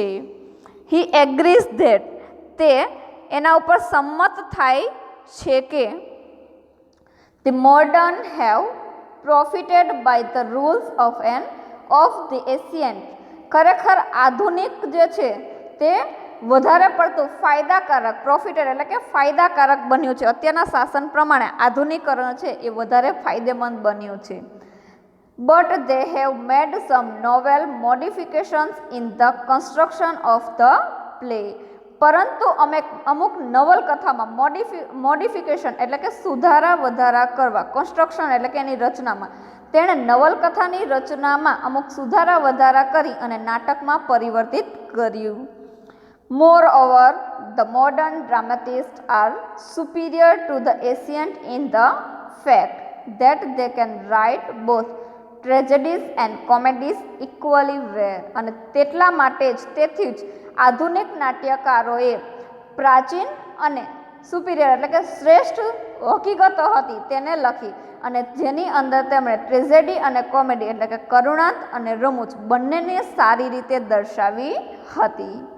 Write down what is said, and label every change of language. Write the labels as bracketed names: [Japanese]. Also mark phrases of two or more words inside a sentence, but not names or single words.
[English] He agrees that, [Gujarati] તે એના ઉપર સંમત થાય છે કે [English] the modern have profited by the rules of the ancient, [Gujarati] ખરેખર આધુનિક જે છે તે વધારે પડતું ફાયદાકારક, પ્રોફિટેડ એટલે કે ફાયદાકારક બન્યું છે. અત્યારના શાસન પ્રમાણે આધુનિકરણ છે એ વધારે ફાયદેમંદ બન્યું છે. [English] બટ they have made some novel modifications in the construction of the play, [Gujarati] પરંતુ અમુક નવલકથામાં મોડિફિકેશન એટલે કે સુધારા વધારા કરવા, કન્સ્ટ્રક્શન એટલે કે એની રચનામાં, તેણે નવલકથાની રચનામાં અમુક સુધારા વધારા કરી અને નાટકમાં પરિવર્તિત કર્યું. [English] Moreover, the modern dramatists are superior to the ancient in the fact that they can write both tragedies and comedies equally well, [Gujarati] અને તેટલા માટે જ, તેથી જ આધુનિક નાટ્યકારોએ પ્રાચીન અને સુપિરિયર એટલે કે શ્રેષ્ઠ હકીકતો હતી તેને લખી, અને જેની અંદર તેમણે ટ્રેજેડી અને કોમેડી એટલે કે કરુણાંત અને રમૂજ બંનેને સારી રીતે દર્શાવી હતી.